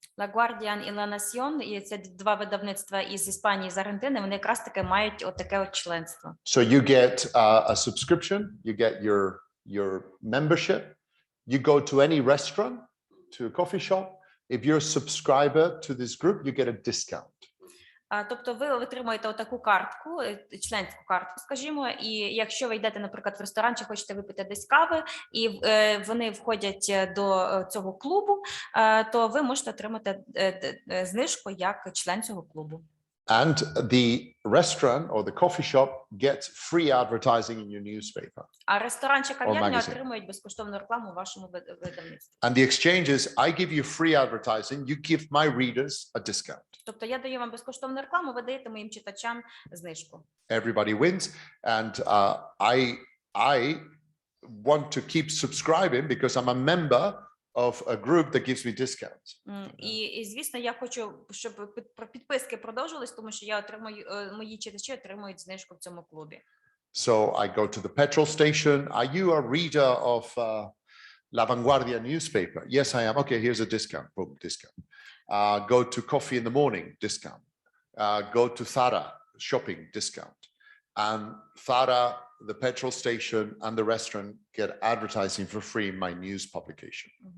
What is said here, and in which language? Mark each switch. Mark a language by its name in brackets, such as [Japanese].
[Ukrainian] La Guardian і La Nación, і це два видавництва із Іспанії, з Аргентини, вони якраз таки мають отаке от членство. [English] So you get a subscription, you get your membership, you go to any restaurant, to a coffee shop. If you're a subscriber to this group, you get a discount. [Ukrainian] Тобто ви отримуєте отаку картку, членську картку, скажімо, і якщо ви йдете, наприклад, в ресторан чи хочете випити десь кави, і вони входять до цього клубу, то ви можете отримати знижку як член цього клубу. [English] And the restaurant or the coffee shop gets free advertising in your newspaper. [Ukrainian] А ресторан чи кав'ярня [English] magazine. [Ukrainian] отримують безкоштовну рекламу у вашому видавництві. [English] And the exchange is, I give you free advertising, you give my readers a discount. [Ukrainian] Тобто я даю вам безкоштовну рекламу, ви даєте моїм читачам знижку. [English] Everybody wins, and I want to keep subscribing because I'm a member of a group that gives me discounts. [Ukrainian] І звісно, я хочу, щоб підписки продовжувались, тому що я отримую, мої читачі отримують знижку в цьому клубі. [English] So I go to the petrol station. Are you a reader of La Vanguardia newspaper? Yes, I am. Okay, here's a discount. Boom, discount. Go to coffee in the morning, discount. Go to Thara shopping, discount. And Thara, the petrol station and the restaurant get advertising for free in my news publication.